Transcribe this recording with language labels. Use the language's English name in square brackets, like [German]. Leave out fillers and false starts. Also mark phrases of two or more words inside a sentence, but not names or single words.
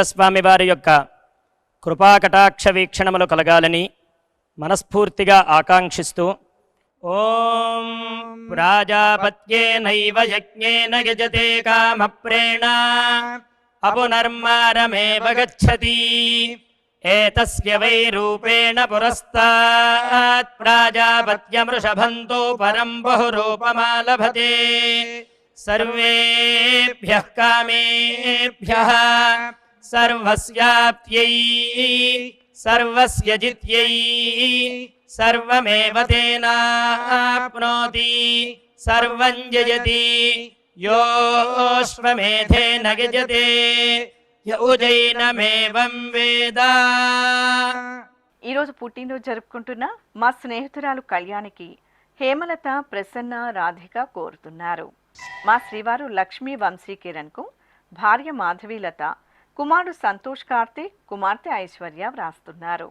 [Telugu] స్వామి వారి యొక్క కృపాకటాక్ష వీక్షణములు కలగాలని మనస్ఫూర్తిగా ఆకాంక్షిస్తూ [Sanskrit] ओं प्राजापत्येनैव यज्ञेन यजते कामप्रेण अपुनर्मारमेव गच्चति एतस्य वै रूपेण पुरस्तात् प्राजापत्यमृषभंतो परं बहुरूपमालभते सर्वेभ्यः कामेभ्यः सर्वस्याप्त्यै सर्वस्य जित्यै सर्वमेव तेनाप्नोति सर्वं जयति योऽश्वमेधेन यजते य उजैनमेवं वेद। [Telugu] ఈరోజు పుట్టినరోజు జరుపుకుంటున్న మా స్నేహితురాలు కళ్యాణికి హేమలత, ప్రసన్న, రాధిక కోరుతున్నారు. మా శ్రీవారు లక్ష్మీ వంశీకిరణ్కు భార్య మాధవీలత, కుమారుడు సంతోష్ కార్తీక్, కుమార్తె ఐశ్వర్య వ్రాస్తున్నారు.